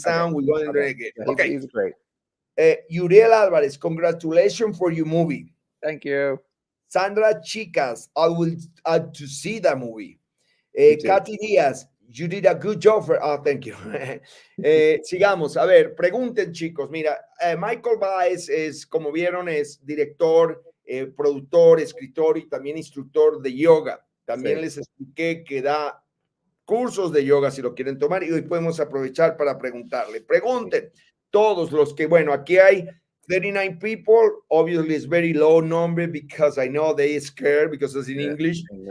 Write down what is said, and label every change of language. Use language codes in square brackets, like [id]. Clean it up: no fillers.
[en] sound. We're going to do it again. Yeah, Okay. he's great. Uriel Alvarez, congratulations for your movie. Thank you. Sandra Chicas, I will to see that movie. Katy Díaz, you did a good job. Thank you. [es] Sigamos. A ver, pregunten, chicos. Mira, Michael Baez es, como vieron, es director, productor, escritor y también instructor de yoga. También les expliqué que da cursos de yoga si lo quieren tomar y hoy podemos aprovechar para preguntarle. Pregunten todos los que, bueno, aquí hay 39 people. [en] Obviously, it's very low number because I know they scared because it's in English.